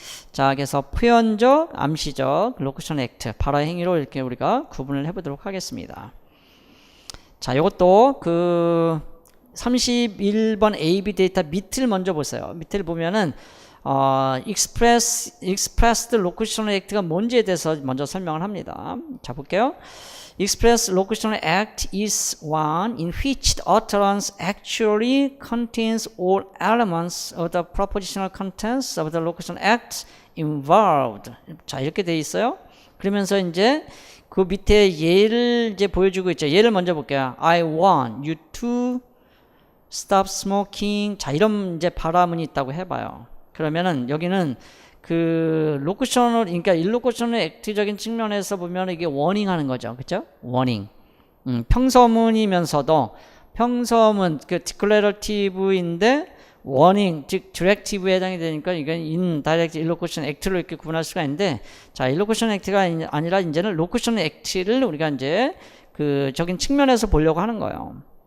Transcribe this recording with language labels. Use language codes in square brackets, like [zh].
[ko] 자, 그래서 표현적, 암시적, 로쿠션 액트, 발화 행위로 이렇게 우리가 구분을 해보도록 하겠습니다. 자, 이것도 그 31번 AB 데이터 밑을 먼저 보세요. 밑을 보면은 expressed locutional act가 뭔지에 대해서 먼저 설명을 합니다. 자, 볼게요. [en] Expressed locutional act is one in which the utterance actually contains all elements of the propositional contents of the locutional act involved. [ko] 자, 이렇게 돼 있어요. 그러면서 이제 그 밑에 예를 이제 보여주고 있죠. 예를 먼저 볼게요. [en] I want you to stop smoking. [ko] 자, 이런 이제 발화문이 있다고 해봐요. 그러면은 여기는 그 로쿠셔널, 그러니까 일로쿠셔널 액트적인 측면에서 보면 이게 워닝 하는 거죠. 그죠? 워닝. 평서문이면서도 평서문 그 디클레러티브인데 워닝, 즉 디렉티브에 해당이 되니까 이건 인다이렉트 일로쿠션 액트로 이렇게 구분할 수가 있는데, 자, 일로쿠션 액트가 아니라 이제는 로쿠션 액트를 우리가 이제 그 적인 측면에서 보려고 하는 거예요.